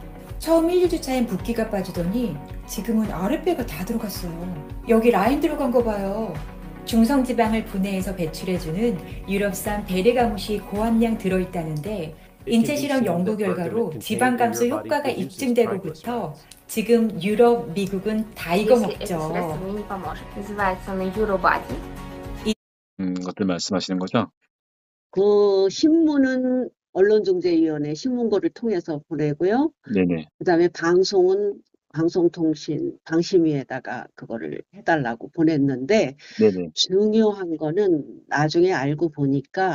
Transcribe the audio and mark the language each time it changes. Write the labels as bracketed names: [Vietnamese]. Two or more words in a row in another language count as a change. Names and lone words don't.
[Korean] 처음 1, 2주차엔 붓기가 빠지더니 지금은 아랫배가 다 들어갔어요. 여기 라인 들어간 거 봐요. 중성지방을 분해해서 배출해주는 유럽산 베르가못이 고함량 들어있다는데 인체 실험 연구 결과로 지방 감소 효과가 입증되고부터 지금 유럽, 미국은 다 이거 [Russian] Если это [Korean] 먹죠. [Russian] средство мне не поможет. Называется оно Eurobody. [Korean] 것들 말씀하시는 거죠? 그 신문은 언론중재위원회 신문고를 통해서 보내고요. 네네. 그다음에 방송은 방심위에다가 그거를 해달라고 보냈는데 네네. 중요한 거는 나중에 알고 보니까